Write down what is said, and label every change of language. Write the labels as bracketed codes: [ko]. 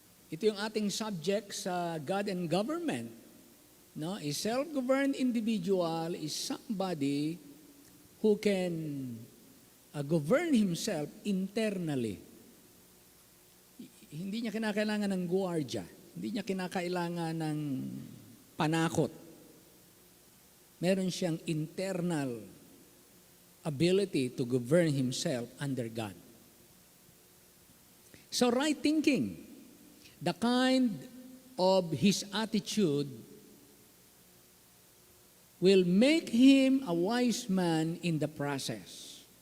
[tl] Ito yung ating subject sa [en] God and government. No? A self-governed individual is somebody who can govern himself internally. [tl] Hindi niya kinakailangan ng guardia. Hindi niya kinakailangan ng panakot. Meron siyang [en] internal ability to govern himself under God. So right thinking, the kind of his attitude will make him a wise man in the process.